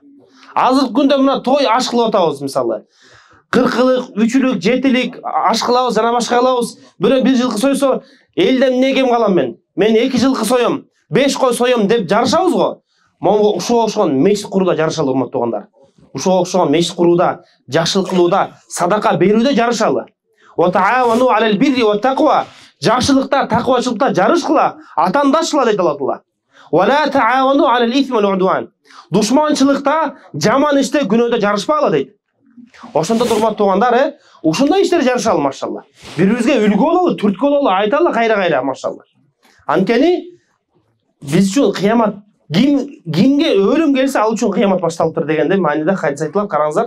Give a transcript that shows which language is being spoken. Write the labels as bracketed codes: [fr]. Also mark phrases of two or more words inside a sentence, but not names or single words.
[ky] Азыркы күндө мына той аш кылып атабыз мисалы. 40-лык, 3-лүк, 7-лик аш кылабыз, жана башка кылабыз. Бирөө бир жылкы сойсо, элден эмне кем калам мен? Мен 2 жылкы соем, 5 кой соем деп жарышабыз го. Монго ушуга окшогон мечит курууда жарышалы урматтуу туугандар. Ушуга окшогон мечит курууда, жакшылык кылууда, садака берүүдө жарышалы. [ar] وتعاونوا على البر والتقوى. [ky] Жакшылыкта, такыбачылыкта жарышкыла, атандашкыла дейт Алла Таала. [ar] ولا تعاونوا على الإثم والعدوان. [ky] Душманчылыкта, жаман иште, күнөөдө жарышпагыла дейт. Ошондон урматтуу туугандар, ушундай иштер жарышалы машалла. Бири-бирибизге үлгү бололу, түрткү бололу, айталы кайра-кайра машалла. Анткени биз үчүн кыямат кимге өлүм келсе ал үчүн кыямат башталыптыр дегенде мааниде хадис айтылат, караңыздар.